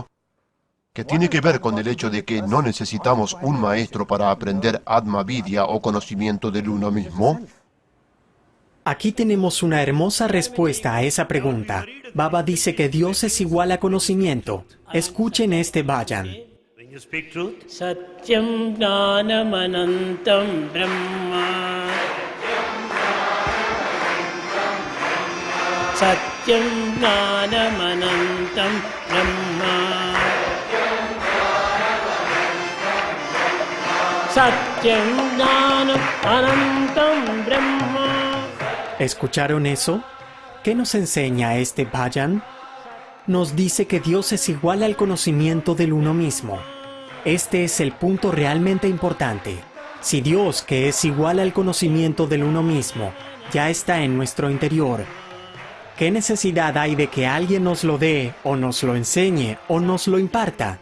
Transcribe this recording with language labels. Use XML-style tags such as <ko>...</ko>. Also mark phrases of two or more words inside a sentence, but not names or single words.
<es>¿Qué tiene que ver con el hecho de que no necesitamos un maestro para aprender</es> <sa>आत्म विद्या</sa> <es>o conocimiento del uno mismo? Aquí tenemos una hermosa respuesta a esa pregunta. Baba dice que Dios es igual a conocimiento. Escuchen este bhajan.</es> <sa>सत्यं ज्ञानमनन्तं ब्रह्म सत्यं ज्ञानमनन्तं ब्रह्म सत्यं ज्ञानमनन्तं ब्रह्म.</sa> <es>¿Escucharon eso? ¿Qué nos enseña este bhajan? Nos dice que Dios es igual al conocimiento del uno mismo. Este es el punto realmente importante. Si Dios, que es igual al conocimiento del uno mismo, ya está en nuestro interior, ¿qué necesidad hay de que alguien nos lo dé, o nos lo enseñe, o nos lo imparta?</es>